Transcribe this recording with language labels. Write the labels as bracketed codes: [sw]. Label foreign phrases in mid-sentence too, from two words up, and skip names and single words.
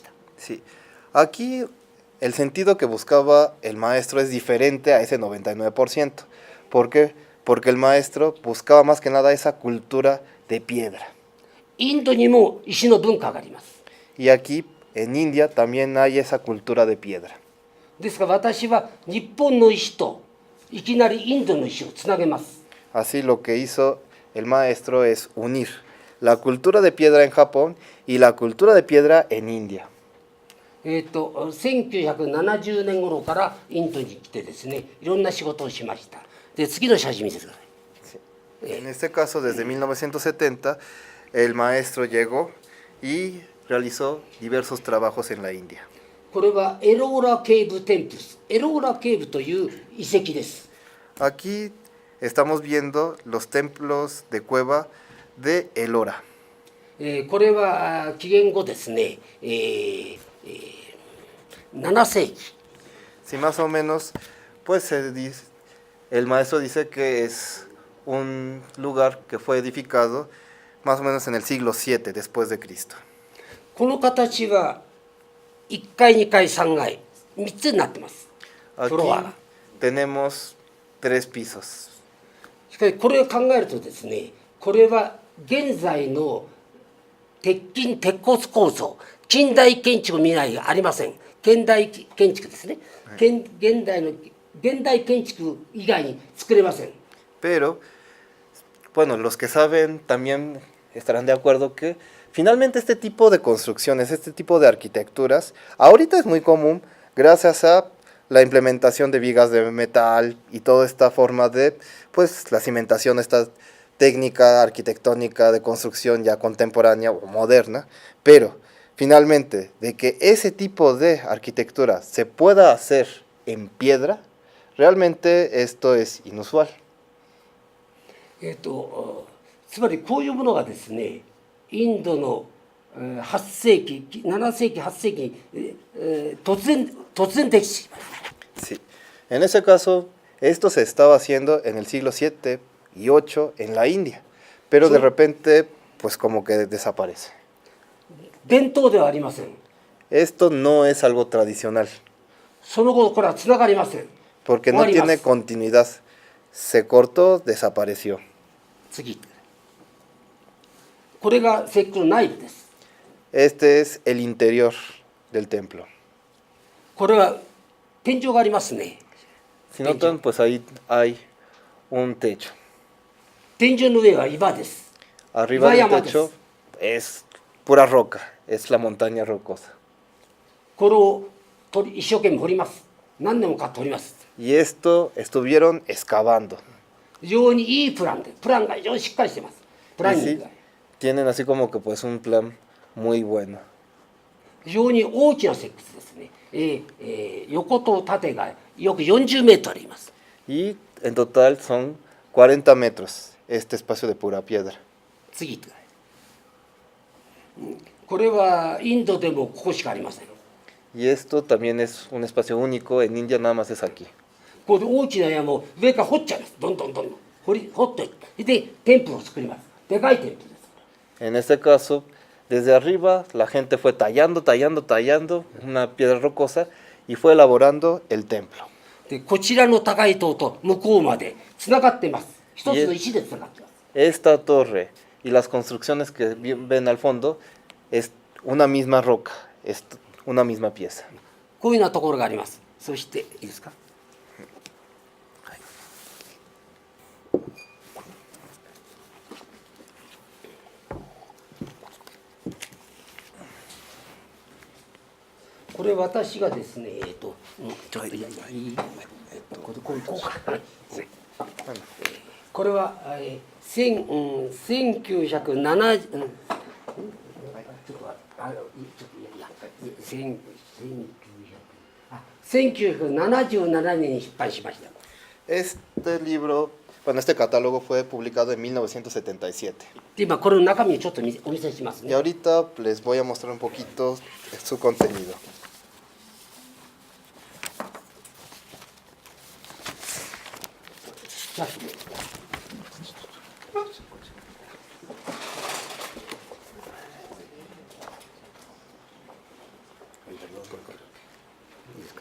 [es] Sí, aquí el sentido que buscaba el maestro es diferente a ese 99%. ¿Por qué? Porque el maestro buscaba más que nada esa cultura de piedra. [ja] インドにも石の文化があります [es] Y aquí en India también hay esa cultura de piedra. [ja] ですから私は日本の石といきなりインドの石をつなげます [es] Así lo que hizo el maestro es unir la cultura de piedra en Japón y la cultura de piedra en India. [ja] 1970 年頃からインドに来てですねいろんな仕事をしましたで次の写真見てください [es] En este caso, desde 1970, el maestro llegó y realizó diversos trabajos en la India. [ja] これはエローラケーブテンプルスエローラケーブという遺跡です [es] Aquí estamos viendo los templos de cueva de Elora. [ja] これは紀元後ですね、7世紀 [es] Si más o menos, pues el maestro dice que es un lugar que fue edificado más o menos en el siglo VII después de Cristo. [ja] この形は1階2階3階3つになってます [es] Aquí [ja] フロアが [es] tenemos 3 pisos. [ja] しかしこれを考えるとですねこれは現在の鉄骨構造近代建築未来がありません現代建築ですね、現代建築以外に作れません [es] Pero, bueno, los que saben también estarán de acuerdo que finalmente este tipo de construcciones, este tipo de arquitecturas, ahorita es muy común gracias a la implementación de vigas de metal y toda esta forma de, pues, la cimentación, esta técnica arquitectónica de construcción ya contemporánea o moderna, pero finalmente de que ese tipo de arquitectura se pueda hacer en piedra, realmente esto es inusual. [ja] つまりこういうものがですねインドの8世紀7世紀8世紀に突然できてしまう [es] Sí. En ese caso, esto se estaba haciendo en el siglo VII y VIII en la India, pero de repente, pues como que desaparece. [ja] 伝統ではありません [es] Esto no es algo tradicional, [ja] その後これはつながりません [es] porque no tiene continuidad. Se cortó, desapareció. [ja] 次これが石窟の内部です [es] Este es el interior del templo. [ja] これは天井がありますね [es] Si notan, pues ahí hay un techo. [ja] 天井の上は岩です [es] Arriba del techo es pura roca, es la montaña rocosa. [ja] これを一生懸命掘ります何年もか掘ります [es] Y esto estuvieron excavando. [ja] 非常にいいプランが非常にしっかりしてますプラン [es] Y [ja] ニン [es] sí, [ja] グが [es] tienen así como que pues un plan muy bueno. [ja] 非常に大きな石窟ですね、横と縦がよく40メートルあります [es] Y en total son 40 metros este espacio de pura piedra. [ja] 次これはインドでもここしかありません [es] Y esto también es un espacio único, en India nada más es aquí. [ja] ここで大きな山を上から掘っちゃいますどんどん掘っていってでテンプルを作りますでかいテンプルです [es] En este caso, desde arriba la gente fue tallando una piedra rocosa y fue elaborando el templo. [ja] でこちらの高い塔と向こうまでつながっています一つの石でつながっています [es] Esta torre y las construcciones que ven al fondo es una misma roca, es una misma pieza. [ja] こういうようなところがあります。そしていいですか。これ私がですね、ちょっといやいや、こうか。これは、1970、ちょっといやいや、1977年に出版しました。 [es] Este libro, bueno, este catálogo fue publicado en 1977. [ja] で、今これの中身をちょっとお見せします [es] Y [ja] ね。 [es] ahorita les voy a mostrar un poquito su contenido. [ja] じゃあいいですか。